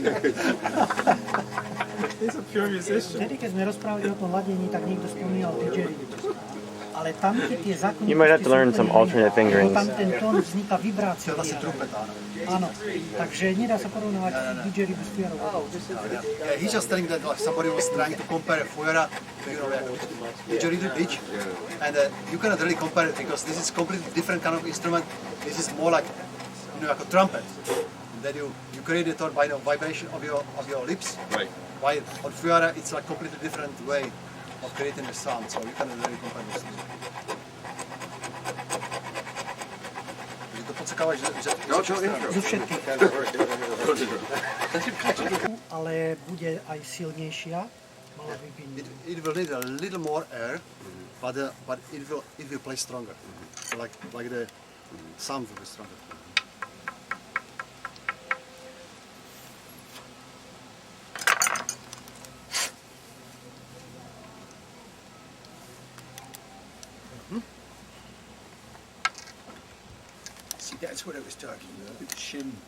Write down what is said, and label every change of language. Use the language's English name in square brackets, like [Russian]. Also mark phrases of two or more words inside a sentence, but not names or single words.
[English] He's a pure musician. [Slovak] Vtedy, keď sme rozprávali o tom ladení, tak niekto spomínal didgeridoo. Ale tam tie zákonitosti [English] You might have to learn some alternate fingerings. [Slovak] tam ten tón vzniká vibrácia. Áno, takže nedá sa porovnávať didgeridoo s fujarovou. [English] He's just telling that like somebody was trying to compare Fujara to didgeridoo pitch, and you cannot really compare it because this is completely different kind of instrument. This is more like like a trumpet. And then you create the tone by the vibration of your lips. Right. While on Fujara it's like completely different way of creating the sound, so you cannot really compare this. [Slovak] Zo všetkých. Ale bude aj silnejšia. Mala by byť. [English] It will need a little more air, but it will play stronger. So like the sound will be stronger. That's what I was talking about, the shin.